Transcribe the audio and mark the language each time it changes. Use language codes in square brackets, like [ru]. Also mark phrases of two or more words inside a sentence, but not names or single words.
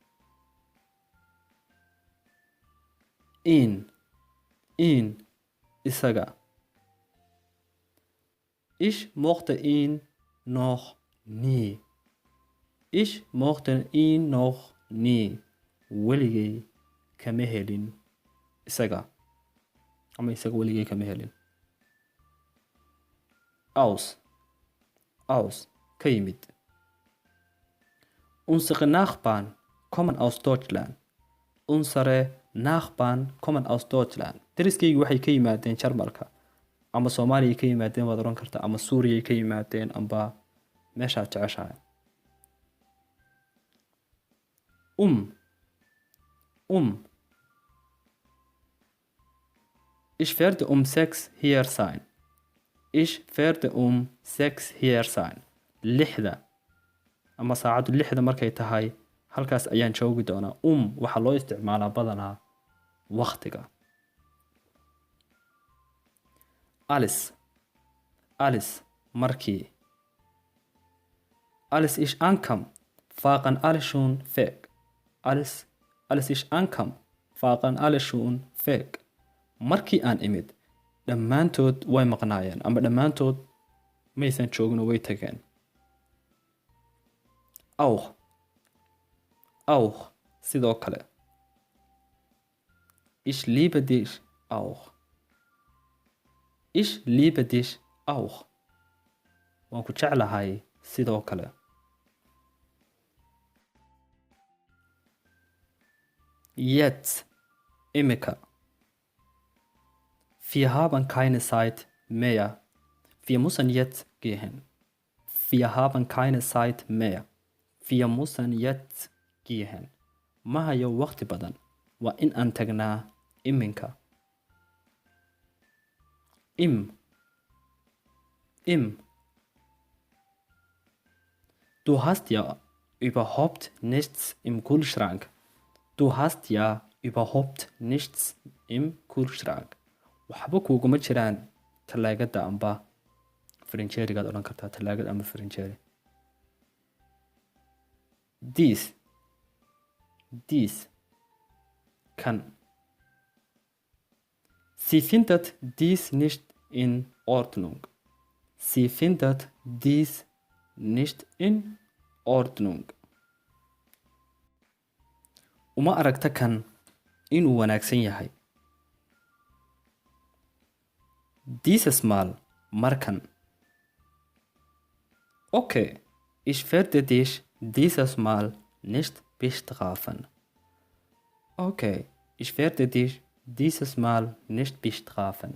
[so] ihn isaga. [de] Ich mochte ihn noch nie. Ich mochte ihn noch nie. [so] Weligay kama helin isaga. Ama isaga weligay kama helin. Aus ka yimid. [de] Unsere Nachbarn kommen aus Deutschland. Unsere Nachbarn kommen aus Deutschland. [so] Deriskaygu waxay ka yimaadeen Jarmalka. Ama Soomaaliya ka yimaadeen waad oran kartaa, ama Suuriya ka yimaadeen, amba meeshaad jeceshahay. [de] Ich werde um 6 hier sein. Ich werde um 6 hier sein. [so] Lixda ama saacadu lixda markay tahay halkaas ayaan joogi doonaa. Waxaa loo isticmaalaa badanaa waqtiga. Alles markii. [de] Als ich ankam, waren alle schon weg. Als ich ankam, waren alle schon weg. [so] Markii aan imid, dhammaantood way maqnaayeen, ama dhammaantood maysan joogno way tageen. Auch sidoo kale. [de] Ich liebe dich auch. Ich liebe dich auch. [so] Waan ku jeclahay sidoo kale. [de] Jetzt, imika. Wir haben keine Zeit mehr. Wir müssen jetzt gehen. Wir haben keine Zeit mehr. Wir müssen jetzt gehen. [so] Ma hayo waqti badan. Waa in aan tagnaa iminka. [de] Du hast ja überhaupt nichts im Kühlschrank. Du hast ja überhaupt nichts im Kühlschrank. [so] Waxba kuguma jiraan talaagada amba frinjeerigaad odhan kartaa, talaagad amba frinjeeri. Dies kan. [de] Sie findet dies nicht in Ordnung. Sie findet dies nicht in Ordnung. [so] Uma aragta kan inuu wanaagsan yahay. [de] Dieses Mal markan. Okay, ich werde dich dieses Mal nicht bestrafen. Okay, ich werde dich dieses Mal nicht bestrafen.